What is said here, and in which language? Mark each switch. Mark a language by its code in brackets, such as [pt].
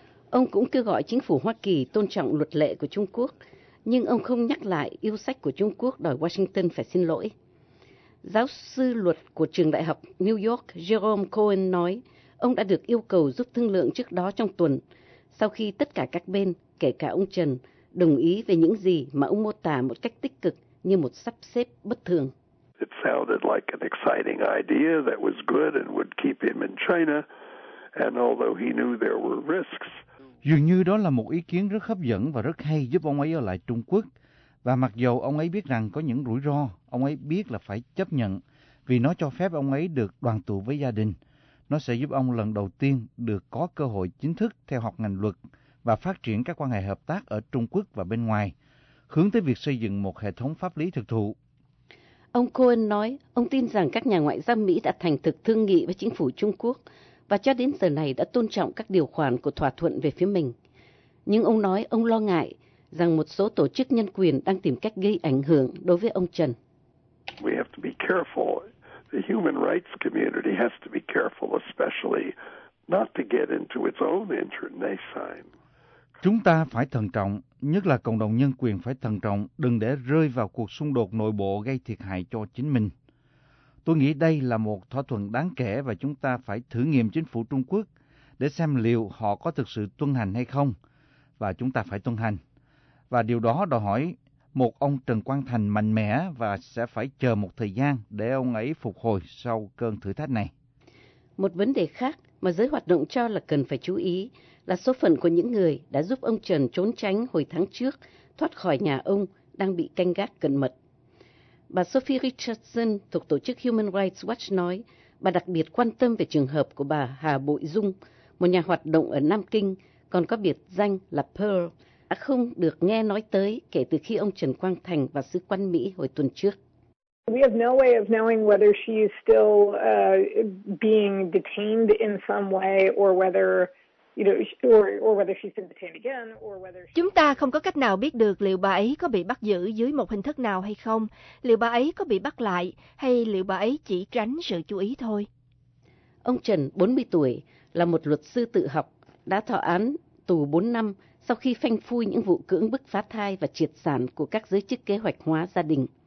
[vi] Ông cũng kêu gọi chính phủ Hoa Kỳ tôn trọng luật lệ của Trung Quốc, nhưng ông không nhắc lại yêu sách của Trung Quốc đòi Washington phải xin lỗi. Giáo sư luật của Trường Đại học New York Jerome Cohen nói ông đã được yêu cầu giúp thương lượng trước đó trong tuần, sau khi tất cả các bên, kể cả ông Trần, đồng ý về những gì mà ông mô tả một cách tích cực như một sắp xếp bất thường. [en] It sounded like an exciting idea that was good and would keep him in China, and although he knew there were risks. [vi] Dường như đó là một ý kiến rất hấp dẫn và rất hay giúp ông ấy ở lại Trung Quốc. Và mặc dù ông ấy biết rằng có những rủi ro, ông ấy biết là phải chấp nhận. vì nó cho phép ông ấy được đoàn tụ với gia đình. Nó sẽ giúp ông lần đầu tiên được có cơ hội chính thức theo học ngành luật và phát triển các quan hệ hợp tác ở Trung Quốc và bên ngoài, hướng tới việc xây dựng một hệ thống pháp lý thực thụ. Ông Cohen nói, ông tin rằng các nhà ngoại giao Mỹ đã thành thực thương nghị với chính phủ Trung Quốc và cho đến giờ này đã tôn trọng các điều khoản của thỏa thuận về phía mình. Nhưng ông nói ông lo ngại rằng một số tổ chức nhân quyền đang tìm cách gây ảnh hưởng đối với ông Trần. [en] We have to be careful. The human rights community has to be careful, especially not to get into its own internecine. [vi] Chúng ta phải thận trọng, nhất là cộng đồng nhân quyền phải thận trọng, đừng để rơi vào cuộc xung đột nội bộ gây thiệt hại cho chính mình. Tôi nghĩ đây là một thỏa thuận đáng kể và chúng ta phải thử nghiệm chính phủ Trung Quốc để xem liệu họ có thực sự tuân hành hay không. Và chúng ta phải tuân hành. Và điều đó đòi hỏi một ông Trần Quang Thành mạnh mẽ và sẽ phải chờ một thời gian để ông ấy phục hồi sau cơn thử thách này. Một vấn đề khác mà giới hoạt động cho là cần phải chú ý là số phận của những người đã giúp ông Trần trốn tránh hồi tháng trước, thoát khỏi nhà ông, đang bị canh gác cận mật. Bà Sophie Richardson thuộc tổ chức Human Rights Watch nói, bà đặc biệt quan tâm về trường hợp của bà Hà Bội Dung, một nhà hoạt động ở Nam Kinh, còn có biệt danh là Pearl, đã không được nghe nói tới kể từ khi ông Trần Quang Thành và Sứ quan Mỹ hồi tuần trước. [en] We have no way of knowing whether she is still being detained in some way or whether, you know, or whether she's been detained again or whether [vi] Chúng ta không có cách nào biết được liệu bà ấy có bị bắt giữ dưới một hình thức nào hay không, liệu bà ấy có bị bắt lại hay liệu bà ấy chỉ tránh sự chú ý thôi. Ông Trần, 40 tuổi, là một luật sư tự học, đã thọ án tù 4 năm sau khi phanh phui những vụ cưỡng bức phá thai và triệt sản của các giới chức kế hoạch hóa gia đình.